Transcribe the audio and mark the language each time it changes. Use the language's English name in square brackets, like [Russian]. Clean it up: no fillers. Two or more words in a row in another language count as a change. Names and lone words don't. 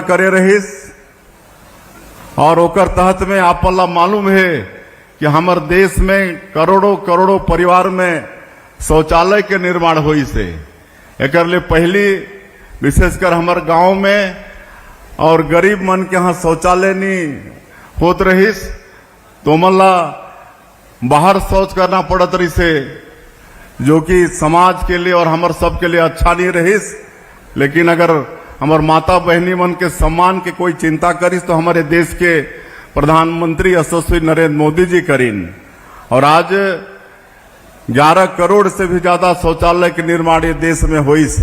[Chhattisgarhi] करे रहिस और ओकर तहत में आप ला मालूम है कि हमारे देश में करोड़ों करोड़ों परिवार में शौचालय के निर्माण हुई से एकर ले पहली विशेषकर हमारे गांव में और गरीब मन के यहाँ शौचालय नहीं होत रहिस, तो मला बाहर शौच करना पड़त रही से, जो कि समाज के लिए और हमारे सब के लिए अच्छा नहीं रहिस। लेकिन अगर हमारे माता बहनी मन के सम्मान के कोई चिंता करिस तो हमारे देश के प्रधानमंत्री यशस्वी नरेंद्र मोदी जी करीन और आज 11 करोड़ से भी ज्यादा शौचालय के निर्माण ये देश में हुई से।